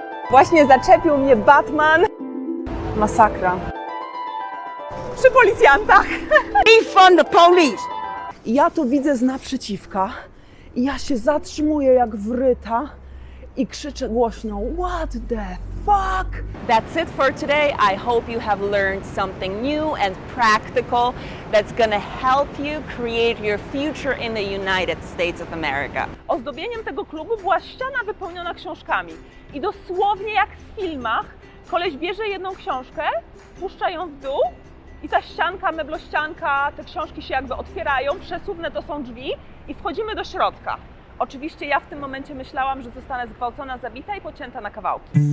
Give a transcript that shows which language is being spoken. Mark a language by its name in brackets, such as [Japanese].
[Polish] Właśnie zaczepił mnie Batman. Masakra. Przy policjantach. [English] Defund the police! [Polish] I ja to widzę z naprzeciwka i ja się zatrzymuję jak wryta i krzyczę głośno: [English] What the fuck? That's it for today. I hope you have learned something new and practical that's gonna help you create your future in the United States of America. [Polish] Ozdobieniem tego klubu była ściana wypełniona książkami. I dosłownie jak w filmach, koleś bierze jedną książkę, puszcza ją w dół i ta ścianka, meblościanka, te książki się jakby otwierają, przesuwne to są drzwi i wchodzimy do środka. Oczywiście ja w tym momencie myślałam, że zostanę zgwałcona, zabita i pocięta na kawałki.